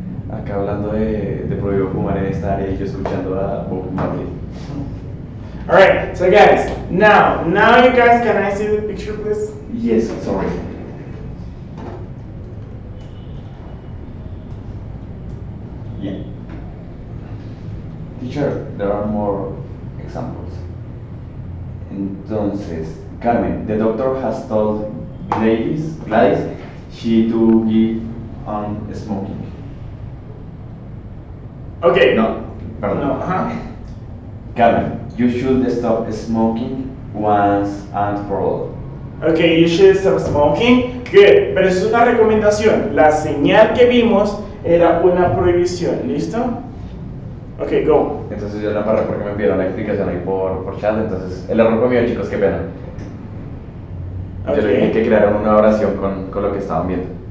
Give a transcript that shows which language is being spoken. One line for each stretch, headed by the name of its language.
Spanish: Acá hablando de prohibido fumar en esta área y yo escuchando a Bob Marley.
English: Alright, so guys, now you guys, can I see the picture please? Yes, sorry. Yeah. Teacher, there are more examples. Entonces, Carmen, the doctor has told Gladys she to give on smoking. Okay.
Spanish: No, perdón.
English: No, huh? Carmen, You should stop smoking once and for all. Okay, you should stop smoking.
Spanish: Good, pero eso es una recomendación. La señal que vimos era una prohibición. ¿Listo?
English: Ok, go.
Spanish: Entonces yo la embarré porque me enviaron la explicación ahí por chat, entonces el error fue mío, chicos, qué pena. Yo les dije que crearon una oración con lo que estaban viendo.